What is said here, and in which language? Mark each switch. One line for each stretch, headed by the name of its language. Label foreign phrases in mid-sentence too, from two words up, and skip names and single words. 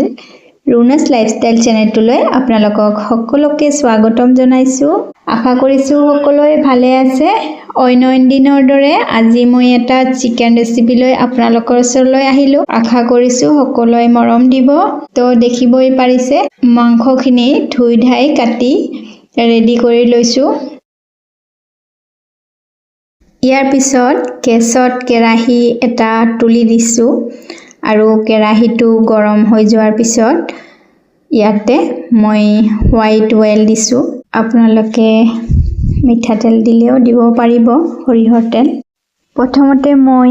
Assamese: Runa's lifestyle channel tuloi apnalokok hokoloke swagatom janaisu. আশা কৰিছোঁ সকলোৱে ভালে আছে। অন্যান্য দিনৰ দৰে আজি মই এটা
English: chicken recipe
Assamese: লৈ আপোনালোকৰ ওচৰলৈ আহিলোঁ. আশা কৰিছোঁ সকলোৱে মৰম দিব। তো দেখিবই পাৰিছে মাংস খিনি ধুই ধাই কাটি ready কৰি লৈছোঁ. ইয়াৰ পিছত কেছত কেৰাহী এটা তুলি দিছো আৰু কেৰাহীটো গৰম হৈ যোৱাৰ পিছত ইয়াতে মই
English: white oil
Assamese: দিছো আপোনালোকে মিঠাতেল দিলেও দিব পাৰিব সৰিয়হৰ তেল প্ৰথমতে মই